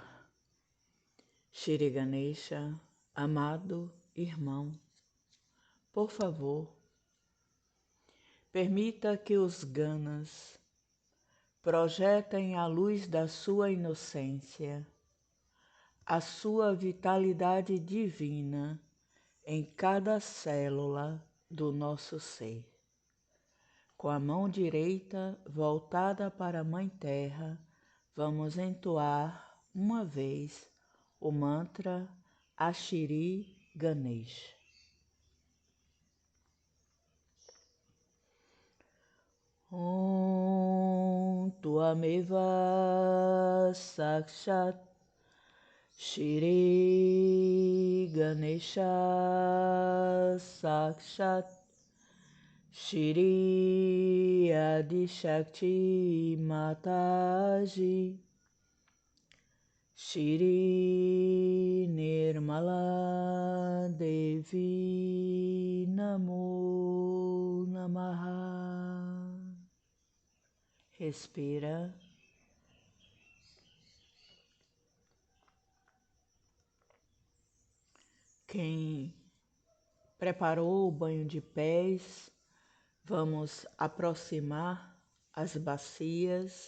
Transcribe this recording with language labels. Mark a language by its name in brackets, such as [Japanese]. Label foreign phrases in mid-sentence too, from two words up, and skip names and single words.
[Portuguese] Shri Ganesha, amado irmão, por favor, permita que os ganas projetem a luz da sua inocência, a sua vitalidade divina em cada célula do nosso ser. Com a mão direita voltada para a Mãe Terra, vamos entoar uma vez o mantra Shri Ganesha. [Sanskrit] Om Tvameva Sakshat Shri Ganesha Sakshat Shri Adi Shakti Mataji Shri Nirmala Devi Namo Namaha. [Portuguese] Respira. Quem preparou o banho de pés, vamos aproximar as bacias.